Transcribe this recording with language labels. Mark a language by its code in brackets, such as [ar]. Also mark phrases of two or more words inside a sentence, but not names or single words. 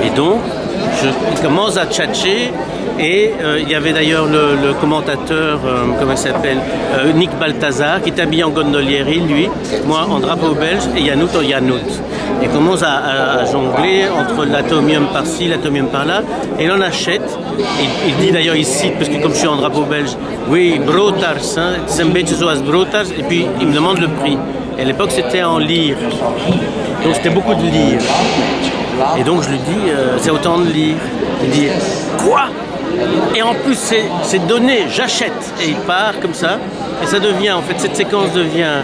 [fr] Et donc, il commence à tchatcher et il y avait d'ailleurs le commentateur, comment il s'appelle, Nick Balthazar, qui est habillé en gondolieri, lui, moi en drapeau belge et Yanout en Yanout. Il commence à jongler entre l'atomium par-ci, l'atomium par-là, et il en achète. Il dit d'ailleurs ici, parce que comme je suis en drapeau belge, oui, brotars, c'est un [nl] beetje zoals [fr] brotars, et puis il me demande le prix. Et à l'époque c'était en lire, donc c'était beaucoup de lire. Et donc je lui dis, c'est autant de lire. Il dit, quoi? Et en plus c'est donné, j'achète. Et il part comme ça, et ça devient, en fait, cette séquence devient...